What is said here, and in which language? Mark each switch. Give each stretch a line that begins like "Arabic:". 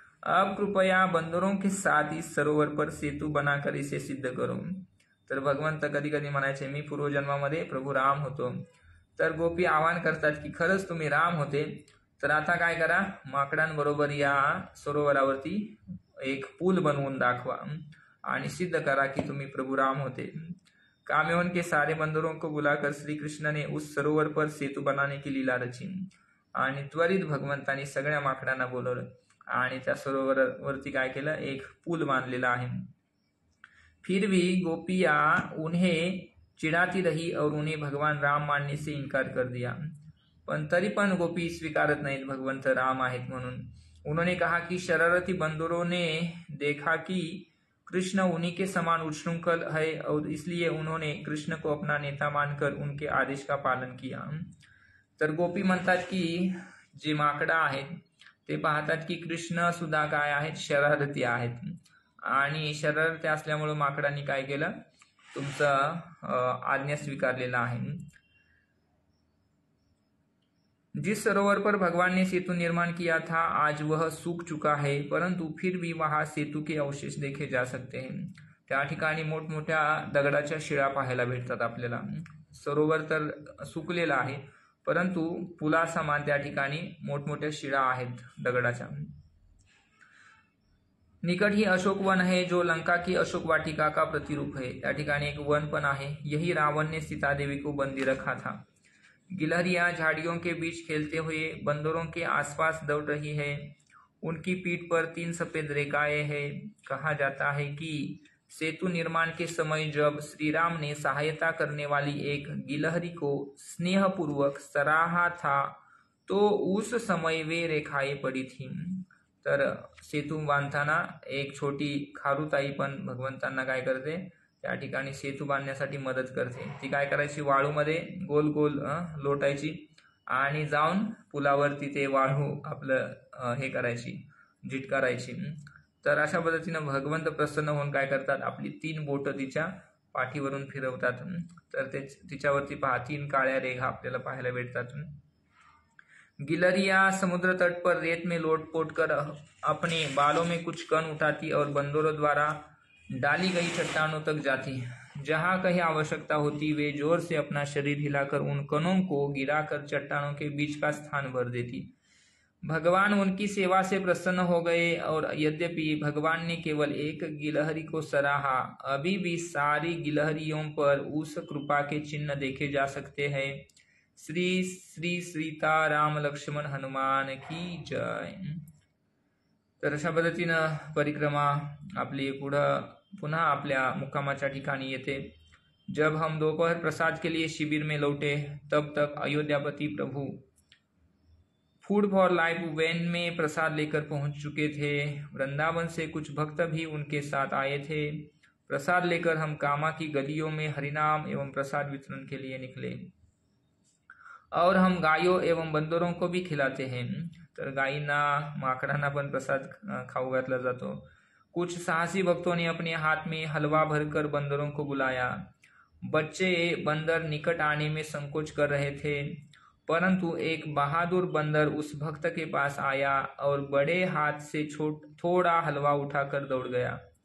Hindi: अब कृपया बंदरों के साथ इस सरोवर पर सेतु बनाकर इसे सिद्ध करो.
Marathi: तर भगवंत कधी कधी म्हणायचे, मी पूर्वजन्मामध्ये प्रभू राम होतो. तर गोपी आवाहन करतात की खरंच तुम्ही राम होते, तर आता काय करा, माकडांबरोबर या सरोवरावरती एक पूल बनवून दाखवा आणि सिद्ध करा की तुम्ही प्रभु राम होते.
Hindi: काम्यवन के सारे बंदरों को बुलाकर श्री कृष्ण ने उस सरोवर पर सेतु बनाने की लीला रची
Marathi: आणि त्वरित भगवंतांनी सगळ्या माकडांना बोलवलं आणि त्या सरोवरावरती काय केलं, एक पूल बांधलेला आहे.
Hindi: फिर भी गोपिया उन्हें चिढ़ाती रही और उन्हें भगवान राम मानने से इनकार कर दिया.
Marathi: पण तरी पण गोपी स्वीकारत नाहीत भगवंत राम आहेत म्हणून.
Hindi: उन्होंने कहा कि शरारती बंदरों ने देखा कि कृष्ण उन्हीं के समान उच्छृंखल है और इसलिए उन्होंने कृष्ण को अपना नेता मानकर उनके आदेश का पालन किया.
Marathi: तर गोपी म्हणतात की जे माकडा आहेत ते पाहतात की कृष्ण सुद्धा काय आहेत, शरारती आहेत आणि शरारती असल्यामुळे माकडांनी काय केलं, तुमचं आज्ञा स्वीकारलेला आहे.
Hindi: जिस सरोवर पर भगवान ने सेतु निर्माण किया था आज वह सूख चुका है, परंतु फिर भी वहां सेतु के अवशेष देखे जा सकते हैं.
Marathi: त्या ठिकाणी मोठमोठ्या दगडाच्या शिळा पाहायला भेटतात आपल्याला. सरोवर तर सुकलेला आहे, परंतु पुलासमान त्या ठिकाणी मोठमोठ्या शिळा आहेत दगडाच्या.
Hindi: निकट ही अशोक वन है जो लंका की अशोक वाटिका का प्रतिरूप है.
Marathi: त्या ठिकाणी एक वन पण आहे.
Hindi: यही रावण ने सीता देवी को बंदी रखा था. गिलहरियां झाड़ियों के बीच खेलते हुए बंदरों के आसपास दौड़ रही है. उनकी पीठ पर 3 सफेद रेखाएं हैं. कहा जाता है कि सेतु निर्माण के समय जब श्री राम ने सहायता करने वाली एक गिलहरी को स्नेहपूर्वक सराहा था तो उस समय वे रेखाएं पड़ी थी.
Marathi: तर सेतू बांधताना एक छोटी खारुताई पण भगवंतांना काय करते, त्या ठिकाणी सेतू बांधण्यासाठी मदत करते. ती काय करायची, वाळूमध्ये गोल गोल लोटायची आणि जाऊन पुलावरती ते वाळू आपलं हे करायची, झिटकारायची. तर अशा पद्धतीनं भगवंत प्रसन्न होऊन काय करतात, आपली 3 बोटं तिच्या पाठीवरून फिरवतात. तर ते तिच्यावरती पहा 3 काळ्या रेघा आपल्याला पाहायला भेटतात.
Hindi: गिलहरियां समुद्र तट पर रेत में लोटपोट कर अपने बालों में कुछ कण उठाती और बंदरों द्वारा डाली गई चट्टानों तक जाती. जहां कहीं आवश्यकता होती वे जोर से अपना शरीर हिलाकर उन कणों को गिराकर चट्टानों के बीच का स्थान भर देती. भगवान उनकी सेवा से प्रसन्न हो गए और यद्यपि भगवान ने केवल एक गिलहरी को सराहा, अभी भी सारी गिलहरियों पर उस कृपा के चिन्ह देखे जा सकते हैं. श्री श्री सीता राम लक्ष्मण हनुमान की जय.
Marathi: तर अशा पद्धतीनं परिक्रमा आपली पुन्हा आपल्या मुक्कामाच्या ठिकाणी येते.
Hindi: जब हम दोपहर प्रसाद के लिए शिविर में लौटे तब तक अयोध्यापति प्रभु फूड फॉर लाइफ वैन में प्रसाद लेकर पहुंच चुके थे. वृंदावन से कुछ भक्त भी उनके साथ आए थे. प्रसाद लेकर हम कामा की गलियों में हरिनाम एवं प्रसाद वितरण के लिए निकले. और हम गायों एवं बंदरों को भी खिलाते हैं.
Marathi: तर गायींना माकडांना पण प्रसाद खाऊ घातला जातो.
Hindi: कुछ साहसी भक्तों ने अपने हाथ में हलवा भरकर बंदरों को बुलाया. बच्चे बंदर निकट आने में संकोच कर रहे थे, परंतु एक बहादुर बंदर उस भक्त के पास आया और बड़े हाथ से थोड़ा हलवा उठाकर दौड़ गया.